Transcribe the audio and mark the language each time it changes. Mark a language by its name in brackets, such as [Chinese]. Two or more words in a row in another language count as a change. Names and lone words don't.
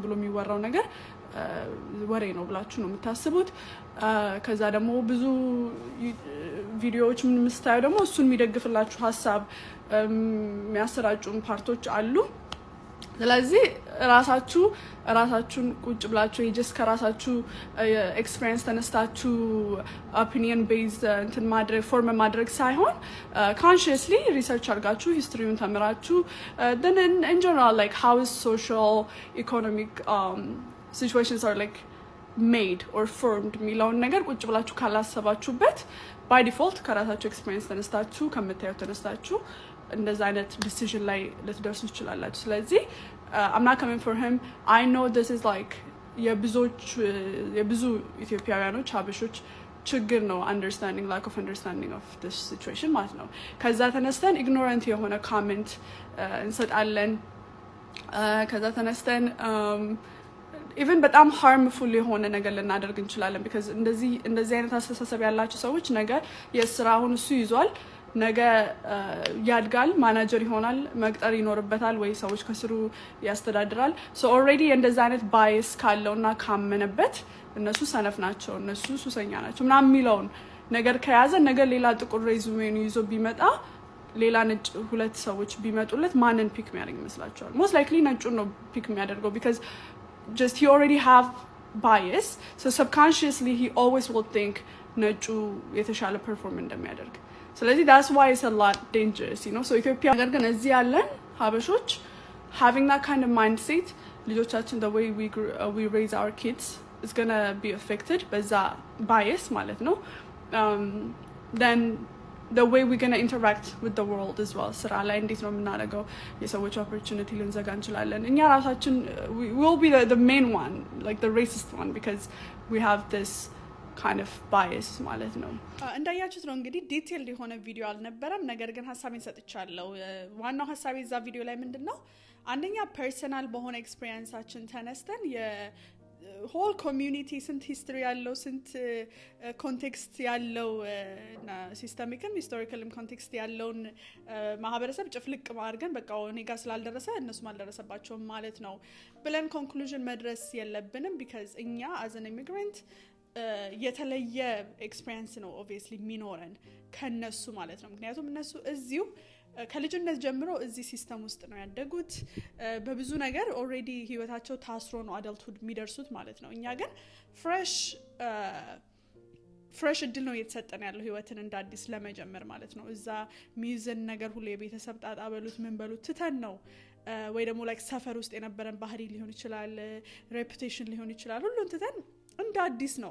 [Amharic] ብሎ የሚወራው ነገር ወሬ ነው ብላችሁ ነው የምታስቡት ከዛ ደግሞ ብዙ ቪዲዮዎች ምን መስታዩ ደግሞ እሱን የሚደግፍላችሁ ሐሳብ የሚያሰራጩን ፓርቶች አሉ ስለዚህ ራሳችሁን ቁጭ ብላችሁ የጀስ ከራሳችሁ ኤክስፒሪየንስ ተነስታችሁ [English] opinion based [Amharic] እንትን ማድረግ ፎርም ማድረግ ሳይሆን [English] consciously research [Amharic] አድርጋችሁ ሂስትሪውን ተምራችሁ [English] then in general like how is social economic situations are like made or formed [Amharic] የሚለውን ነገር ቁጭ ብላችሁ ካላሰባችሁበት [English] by default [Amharic] ከራሳችሁ ኤክስፒሪየንስ ተነስታችሁ ከምታዩት ተነስታችሁ እንደዛ አይነት ዲሲዥን ላይ ልትደርሱ ትችላላችሁ ስለዚህ [English] I'm not coming for him I know this is like [Amharic] የብዙ ኢትዮጵያውያኖች ሀበሾች ችግር ነው [English] understanding lack of understanding of this situation [Amharic] ማለት ነው ከዛ ተነስተን ignorant የሆነ comment እንሰጣለን ከዛ ተነስተን even በጣም harmful የሆነ ነገር ልናደርግ እንችላለን because እንደዚህ አይነት አስተሳሰብ ያላችሁ ሰዎች ነገ የስራውን እሱ ይዟል ነገ ያድጋል ማናጀር ይሆናል መቅጠር ይኖርበታል ወይ ሰዎች ከስሩ ያስተዳድራል [English] so already [Amharic] እንደዛ አይነት bias ካለውና ካመነበት እነሱ ሰነፍ ናቸው እነሱ ሱሰኛ ናቸው ምናምን የሚለውን ነገር ከያዘ ነገር ሌላ ጥቁር ሬዙሜን ይዞ ቢመጣ ሌላ ነጭ ሁለት ሰዎች ቢመጡለት ማንን ፒክ የሚያደርግ ይመስላችኋል [English] most likely [Amharic] ነጩን ነው ፒክ የሚያደርገው [English] because just he already have bias so subconsciously he always will think [Amharic] ነጩ የተሻለ ፐርፎርም እንደሚያደርግ [English] ስለዚህ that's why it's a lot dangerous so [Amharic] ኢትዮጵያ ነገር ግን እዚህ ያለን ሀበሾች [English] having that kind of mindset ልጆቻችን the way we raise our kids is going to be affected [Amharic] በዛ bias ማለት ነው [English] then the way we're going to interact with the world as well [Amharic] ስራ ላይ እንዴት ነው የምናደርገው የሰዎች opportunity ልንዘጋ እንችላለን እኛ ራሳችን [English] we will be the main one like the racist one because we have this kind of bias [Amharic] ማለት ነው እንዳያችሁት ነው እንግዲህ ዲቴይልድ የሆነ ቪዲዮ አልነበረም ነገር ግን ሐሳቤን ሰጥቻለሁ ዋናው ሐሳቤ እዛ ቪዲዮ ላይ ምንድነው አንደኛ ፐርሰናል በሆነ ኤክስፒሪየንሳችን ተነስተን [English] whole community [Amharic] ስንት history ያለው ስንት ኮንቴክስት ያለው እና ሲስተሚክም ሂስቶሪካልም ኮንቴክስት ያለውን ማህበረሰብ ጭፍልቅ ማድረግን በቃ እኔ ጋር ስላልደረሰ እነሱ ማልደረሰባቸው ማለት ነው ብለን ኮንክሉዥን መድረስ የለብንም because እኛ [English] as an immigrant [Amharic] የተለየ ኤክስፒሪየንስ ነው obviously የሚኖረን ከነሱ ማለት ነው ምክንያቱም እነሱ እዚሁ ከልጅነት ጀምሮ እዚህ ሲስተም ውስጥ ነው ያደጉት በብዙ ነገር already ህይወታቸው ታስሮ ነው adulthood የሚደርሱት ማለት ነው እኛ ግን fresh እድል ነው እየተሰጠን ያለው ህይወትን እንደ አዲስ ለመጀመር ማለት ነው እዛ ሚዝን ነገር ሁሉ የቤተሰብ ጣጣ በሉት ምን በሉት ትተን ነው ወይ ደግሞ like ሰፈር ውስጥ የነበረን ባህሪ ሊሆን ይችላል reputation ሊሆን ይችላል ሁሉን ትተን እንደ አዲስ ነው